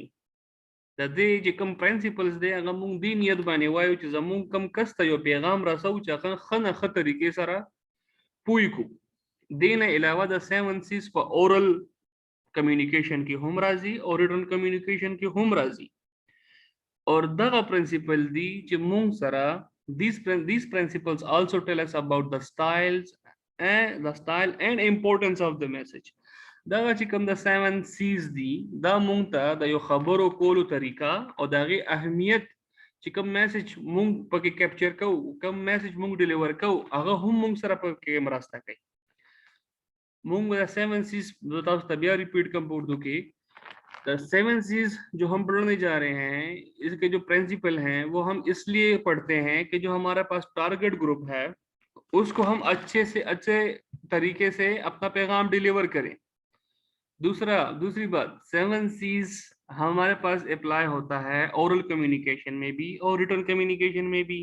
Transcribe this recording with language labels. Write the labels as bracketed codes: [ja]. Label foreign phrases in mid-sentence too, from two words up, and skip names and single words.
[ps] د دې چې کوم پرنسپلز دی هغه موږ دې نیت باندې وایو چې زموږ کوم کس ته یو پیغام رسو چې هغه ښه نه ښه طریقې سره پوه کړو. دې نه علاوه د 7 C's په [en] oral communication [ps] کې هم راځي او [en] written communication [ps] کې هم راځي. اور دغه پرنسپل دی چې مونږ سره [en] these principles also tell us about the style and importance of the message. [ps] دغه چې کوم د 7 C's دی دا مونږ ته د یو خبرو کولو طریقه او دغه اهمیت چې کوم میسج مونږ پکې کیپچر کوو، کوم میسج مونږ ډیلیور کوو، هغه هم مونږ سره پکې مرسته کوي. مونږ د 7 C's تاسو ته بیا ریپیټ کوم په اردو کې. [ur] 7 C's جو ہم پڑھنے جا رہے ہیں اس کے جو پرنسپل ہیں وہ ہم اس لیے پڑھتے ہیں کہ جو ہمارے پاس [en] target group [ur] ہے اس کو ہم اچھے سے اچھے طریقے سے اپنا پیغام ڈیلیور کریں. دوسری بات 7 C's ہمارے پاس اپلائی ہوتا ہے [en] oral communication [ur] میں بھی اور [en] written communication [ur] میں بھی.